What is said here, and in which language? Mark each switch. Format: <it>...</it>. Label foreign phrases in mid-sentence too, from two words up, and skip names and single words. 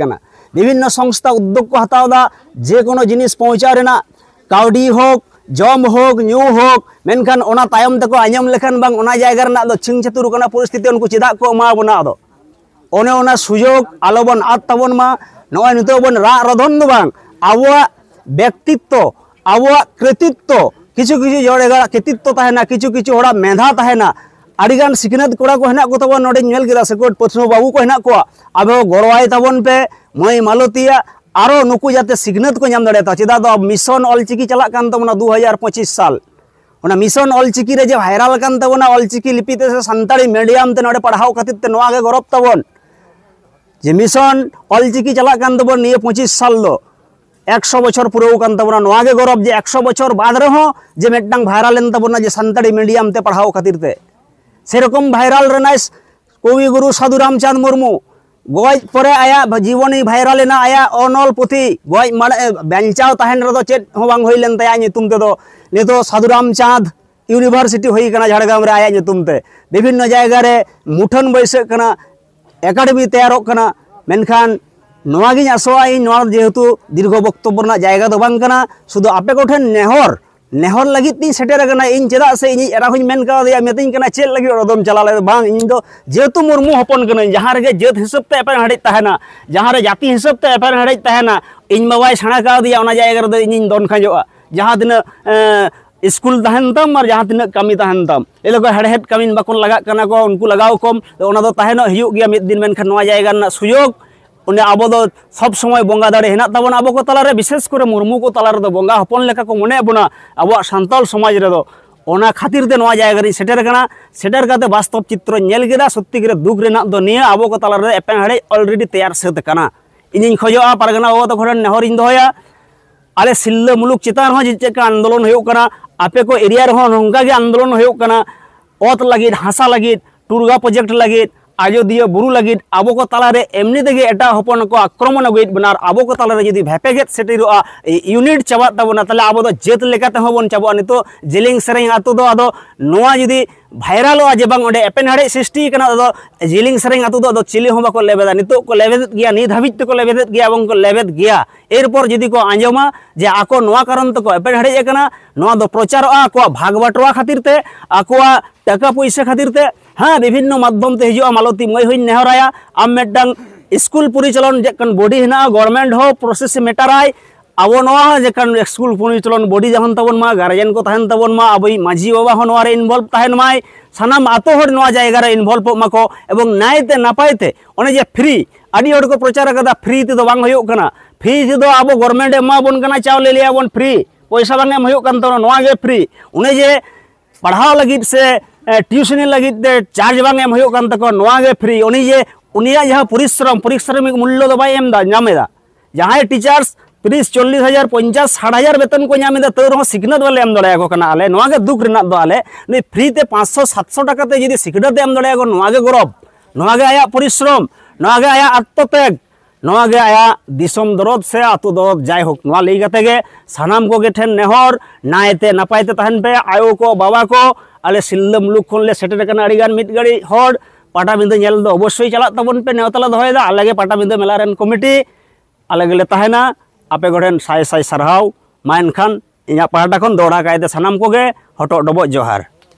<sat>कना विभिन्न संस्था उद्योग को हतावदा जे कोनो जिनिस पहुंचा रेना काउडी होक जम होक न्यू होक मेनखान ओना तायम तको आंजम लेखान बांग ओना जायगा रेना दो छिंग छतुर कना परिस्थिति उनको चिदा को मा बना दो ओने ओना सुयोग आलोबन आत तबन मा नोय नितो बन रा रधन दो बांग आबोआ व्यक्तित्व आबोआ कृतित्व किछु किछु जड़ेगा कृतित्व तहेना किछु किछु होड़ा मेधा तहेना आड़ीगान सिखनत कोड़ा को हेना को तबन नोडे नेल गिरा सेकोट पथनो बाबू को हेना को आबे गड़वाय तबन पे मई मालतिया आरो नुकु जाते सिखनत को नाम दाड़ेता चेदा दो मिशन ऑलचिकी चला कान तबना 2025 साल ओना मिशन ऑलचिकी रे जे भाइराल कान तबना ऑलचिकी लिपिते से संताड़ी मीडियम ते नोडे पढ़ाओ खातिर ते नोआ गे गरब तबन जे मिशन ऑलचिकी चला कान तबन निये 25 साल लो 100 बछर पुरो कान तबना नोआ गे गरब जे 100 बछर बाद रहो जे मेडडांग भाइराल एन तबना जे संताड़ी मीडियम ते पढ़ाओ खातिर ते सेरकम भाइराल रेनाइस कवि गुरु साधु रामचंद्र मुर्मू गज परे आया जीवनी भाइराल एना आया अनल पुथी गज माने बेंचाव तहन रे दो चेत हो बांग होइलेन तया नितुम ते दो नितो साधु रामचंद्र यूनिवर्सिटी होई कना झाड़ग्राम रे आया नितुम ते विभिन्न जायगा रे मुठन बैसे कना एकेडमी तैयारोग कना मेनखान नोआ गिन आसोआ इन नोआ जेहेतु दीर्घ वक्तव्य रना जायगा दो बांग कना शुधु आपे को ठेन नेहर लगी तीन सेटेर कना इन चेदा से इन एरा हुई मेन का दिया मेतिन कना चेल लगी रदम चला ले बांग इन दो जेतु मुर्मू हपन कना जहां रे जेत हिसाब ते एपन हड़े तहना जहां रे जाति हिसाब ते एपन हड़े तहना इन बाबाई छाणा का दिया ओना जायगा रे इन दोन खाजोआ जहां दिन स्कूल तहन तम और जहां दिन कमी तहन तम ए लोग हेडहेड कमी बाकोन लगा कना को उनको लगाओ कम ओना दो तहनो हियुग गया मिद दिन मेनखान नोआ जायगा ना सुयोग उन्हें अब दो सब समय बंगा दाड़े हेना तबन अब को तलारे विशेष करे मुर्मू को तलारे दो बंगा हपन लेका को मने बना अब सान्ताल समाज रे दो ओना खातिर ते नोआ जायगा रे सेटर कना सेटर काते वास्तव चित्र नेल गेदा सत्ती करे दुख रेना दो निया अब को तलारे एपेन हड़े ऑलरेडी तैयार सेत कना इनिन खोजोआ पारगना बाबा तो खरन नेहर इन दोया आले सिल्ला मुलुक चितान हो जे का आंदोलन होयो कना आपे को एरिया रे हो नंगा गे आंदोलन होयो कना ओत लगिद हासा लगिद टुरगा प्रोजेक्ट लगिद आजोदिया बुरु लगिद आबो को तालारे एमनी तेगे एटा हपन को आक्रमण अगुइद बनार आबो को तालारे जदि भेपेगेत सेटिरोआ यूनिट चाबा तबना तले आबो दो जेत लेकाते होबन चाबो नितो जेलिंग सेरेंग आतो दो आदो नोआ जदि भाइरलोआ जे बांग ओंडे एपेन हाड़े सृष्टि कना दो जिलिंग सरेंग आतु दो चिली हों बाको लेबेदा नितो को लेबेद गया नित हाबिज तको लेबेद गया एवं को लेबेद गया एरपर जदि को आंजमा जे आको नोआ कारण तको एपेन हाड़े कना नोआ दो प्रचारआ आको भाग बाटवा खातिर ते आकोआ टाका पैसा खातिर ते हाँ विभिन्न माध्यम ते हिजुआ मालती मई हुई नेहराया आम मेडंग स्कूल परिचालन जेकन बॉडी हेना गवर्नमेंट हो प्रोसेस मेटाराय आबो नोआ जेकन स्कूल परिचालन बॉडी जहन तबन मा गार्जियन को तहन तबन मा अबई माझी बाबा हो नोआ रे इनवॉल्व तहन माय सानाम आतो हर नोआ जायगा रे इनवॉल्व माको एवं नायते नापायते ओने जे फ्री आदि हर को प्रचार कदा फ्री ते दो बांग होयो कना फ्री ते दो आबो गवर्नमेंट एमा बन कना चावले लिया बन फ्री पैसा बांग एम होयो कन तो नोआ गे फ्री उने जे पढ़ाओ लगित से ट्यूशन लगित चार्ज बांग एम होयो कन तको नोआ गे फ्री उनी जे उनिया जहाँ परिश्रमिक मूल्य दो बाय एम दा नामेदा जहाँ टीचर्स 30-40,000 50-60,000 वेतन को नामेदा तो रहो सिखनत वाले एम दड़े को कना आले नोआ गे दुख रेना दो आले नै फ्री ते 500-700 टाका ते जदि सिखनत एम दड़े को नोआ गे गौरव नोआ गे आया परिश्रम नोआ गे आया आत्मत्याग नोआ गे आया दिसम दरद से आतु दरद जाय होक नोआ लई गते गे सानाम को गे ठेन नेहर नायते नापायते तहन पे आयो को बाबा को आले सिल्ला मुलुक खन ले सेटर कना अडिगान मिट गाड़ी हर पाटाबिंदा नेल दो अवश्य चला तबन पे नेवतला दहयदा आलेगे पाटाबिंदा मेला रेन कमिटी आलेगे तहना आपे गोठेन साय साय सरहाव मा एनखान इᱧᱟᱹᱜ पाहाटा खन दौड़ा कायदे सानाम को गे हटो डबो जोहार।</sat>